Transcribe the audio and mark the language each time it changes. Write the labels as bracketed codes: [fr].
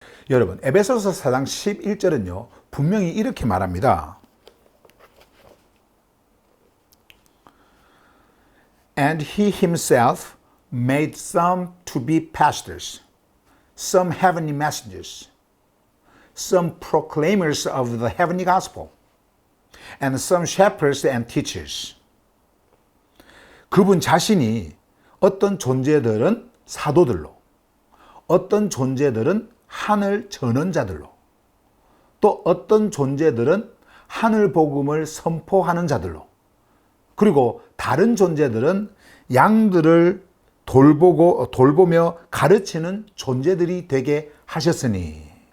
[ko] 여러분, 에베소서 4장 11절은요, 분명히 이렇게 말합니다. [en] And he himself made some to be pastors, some heavenly messengers, some proclaimers of the heavenly gospel, and some shepherds and teachers. [ko] 그분 자신이 어떤 존재들은 사도들로, 어떤 존재들은 하늘 전언자들로, 또 어떤 존재들은 하늘 복음을 선포하는 자들로, 그리고 다른 존재들은 양들을 돌보며 가르치는 존재들이 되게 하셨으니.